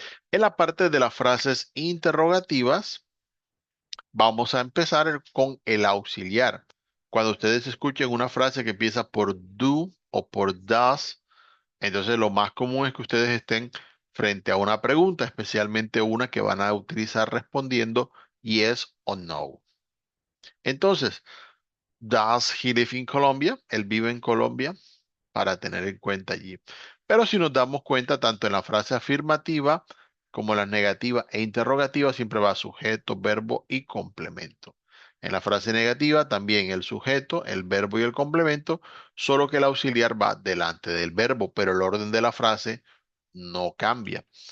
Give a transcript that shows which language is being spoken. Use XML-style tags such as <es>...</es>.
<es>En la parte de las frases interrogativas, vamos a empezar con el auxiliar. Cuando ustedes escuchen una frase que empieza por do o por does, entonces lo más común es que ustedes estén frente a una pregunta, especialmente una que van a utilizar respondiendo yes o no.</es> <en>Entonces, does he live in Colombia?</en> <es>¿Él vive en Colombia? Para tener en cuenta allí. Pero si nos damos cuenta, tanto en la frase afirmativa como en la negativa e interrogativa, siempre va sujeto, verbo y complemento. En la frase negativa también el sujeto, el verbo y el complemento, solo que el auxiliar va delante del verbo, pero el orden de la frase no cambia.</es>